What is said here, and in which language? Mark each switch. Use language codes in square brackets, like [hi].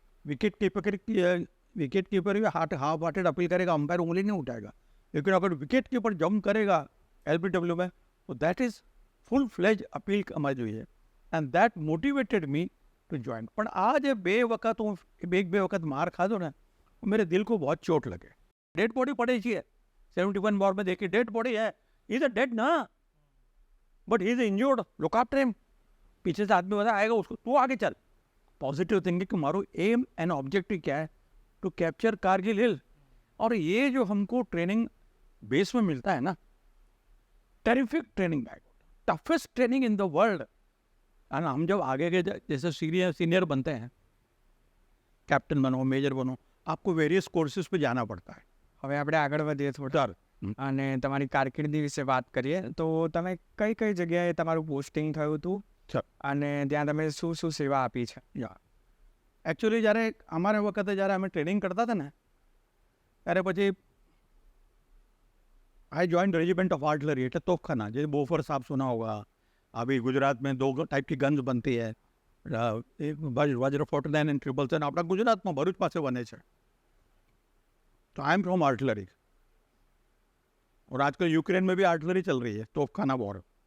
[hi] Wicket keeper भी half hearted appeal करेगा, umpire उंगली नहीं उठाएगा, लेकिन अगर विकेट कीपर जंप करेगा LBW में, तो [en] that is full fledge appeal [hi] समझ हुई है, [en] And that motivated me to join. [gu] પણ આ જે બે વખત માર ખાધો ને, [hi] मेरे दिल को बहुत चोट लगे. डेड बॉडी पड़ी है 71 वॉर में, देखी डेड बॉडी है, [en] Is a dead ना, but he is injured, look after him. [hi] पीछे से आदमी बता आएगा उसको, तू आगे चल. पॉजिटिव थिंकिंग कि मारो एम एंड ऑब्जेक्टिव क्या है, [en] To capture Kargil hill. [hi] और ये जो हमको ट्रेनिंग बेस में मिलता है ना, terrific training back, [en] Toughest training in the world. [hi] और हम जब आगे के जैसे सीनियर बनते हैं, कैप्टन बनो, मेजर बनो, आपको वेरियस कोर्सेज पे जाना पड़ता है. [gu] હવે આપણે આગળ વધીએ થોડા અને તમારી કારકિર્દી વિશે વાત કરીએ. તો તમે કઈ કઈ જગ્યાએ તમારું પોસ્ટિંગ થયું હતું અને ત્યાં તમે શું સેવા આપી છે? એકચ્યુઅલી જ્યારે અમારા વખતે જ્યારે અમે ટ્રેનિંગ કરતા હતા ને, ત્યારે પછી [en] I join regiment of artillery, [gu] એટલે તોપખાના. [hi] जैसे बोफर्स आप सुना होगा, अभी गुजरात में 2 टाइप की गन्स बनती है, एक वज्र 49 एंड 777 [gu] આપણા ગુજરાતમાં ભરૂચ પાસે બને છે. [en] तो I am from artillery. [hi] और आजकल यूक्रेन में भी आर्टिलरी चल रही है, तोपखाना वॉर.